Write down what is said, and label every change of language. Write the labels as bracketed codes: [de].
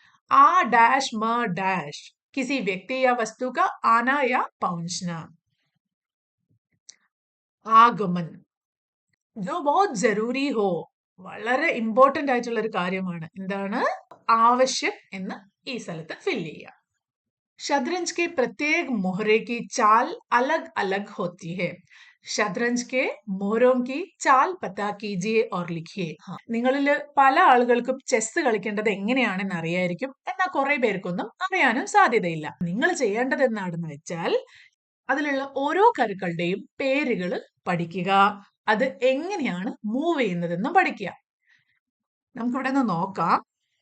[hi] ആ ഡാഷ് മ ഡാഷ്, കിസി വ്യക്തി യാ വസ്തു കാ ആന യാ പहुंचന. [ml] ആഗമൻ, [hi] ജോ ബഹുത് ജരൂരി ഹോ, [ml] വളരെ ഇമ്പോർട്ടന്റ് ആയിട്ടുള്ള ഒരു കാര്യമാണ്. എന്താണ്? ആവശ്യം എന്ന് ഈ സ്ഥലത്ത് ഫില്ല് ചെയ്യാം. [hi] शतरंज के प्रत्येक मोहरे की चाल अलग अलग होती है. शतरंज के मोहरों की चाल पता कीजिए और लिखिए. [ml] നിങ്ങളിൽ പല ആളുകൾക്കും ചെസ് കളിക്കേണ്ടത് എങ്ങനെയാണെന്ന് അറിയായിരിക്കും. എന്നാൽ കുറെ പേർക്കൊന്നും അറിയാനും സാധ്യതയില്ല. നിങ്ങൾ ചെയ്യേണ്ടത് എന്താണെന്ന് വെച്ചാൽ അതിലുള്ള ഓരോ കരുക്കളുടെയും പേരുകൾ പഠിക്കുക. അത് എങ്ങനെയാണ് മൂവ് ചെയ്യുന്നതെന്നും പഠിക്കുക. നമുക്കിവിടെ നിന്ന് നോക്കാം.